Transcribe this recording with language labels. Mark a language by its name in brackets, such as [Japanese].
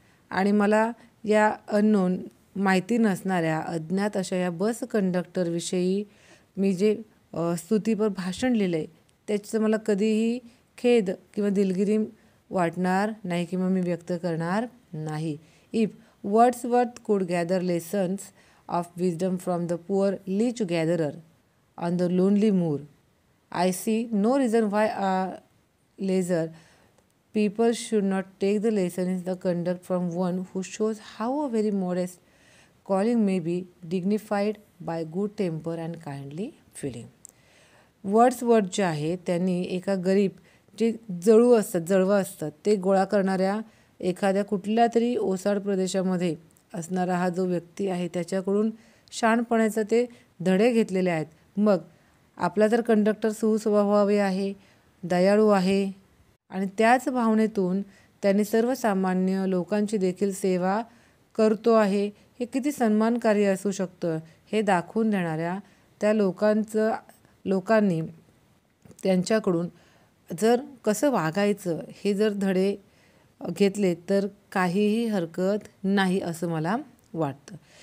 [Marathi] आणि मला या अननोन, माहिती नसणाऱ्या, अज्ञात अशा या बस कंडक्टरविषयी मी जे स्तुतीपर भाषण लिहिलं आहे त्याचं मला कधीही खेद किंवा दिलगिरी वाटणार नाही किंवा मी व्यक्त करणार नाही. [English] If Wordsworth could gather lessons of wisdom from the poor leech gatherer on the lonely moor, I see no reason why leisure people should not take the lesson in the conduct from one who shows how a very modest calling may be dignified by good temper and kindly feeling. [Marathi] Wordsworth जे आहे त्यांनी एका गरीब जे जळवं असतात ते गोळा करणाऱ्या एखाद्या कुठल्या तरी ओसाड प्रदेशामध्ये असणारा हा जो व्यक्ती आहे त्याच्याकडून शहाणपणाचे ते धडे घेतलेले आहेत. मग आपला तर कंडक्टर सुस्वभावी आहे, दयाळू आहे आणि त्याच भावनेतून त्यांनी सर्वसामान्य लोकांची देखील सेवा करतो आहे, हे किती सन्मानकारी असू शकतं हे दाखवून देणाऱ्या त्या लोकांनी त्यांच्याकडून जर कसं वागायचं हे जर धडे घेतले तर काहीही हरकत नाही असं मला वाटतं.